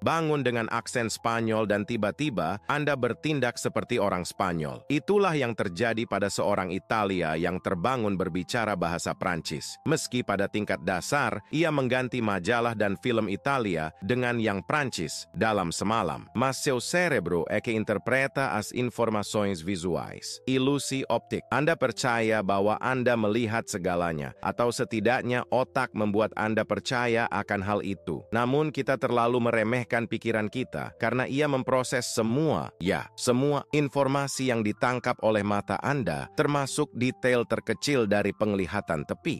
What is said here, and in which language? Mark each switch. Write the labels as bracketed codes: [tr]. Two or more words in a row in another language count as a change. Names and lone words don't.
[id] Bangun dengan aksen Spanyol dan tiba-tiba Anda bertindak seperti orang Spanyol. Itulah yang terjadi pada seorang Italia yang terbangun berbicara bahasa Prancis. Meski pada tingkat dasar, ia mengganti majalah dan film Italia dengan yang Prancis dalam semalam. [pt] Mas seu cérebro é que interpreta as informações visuais. [id] Ilusi optik. Anda percaya bahwa bahwa Anda melihat segalanya, atau setidaknya otak membuat Anda percaya akan hal itu. Namun kita terlalu meremehkan pikiran kita karena ia memproses semua informasi yang ditangkap oleh mata Anda, termasuk detail terkecil dari penglihatan tepi.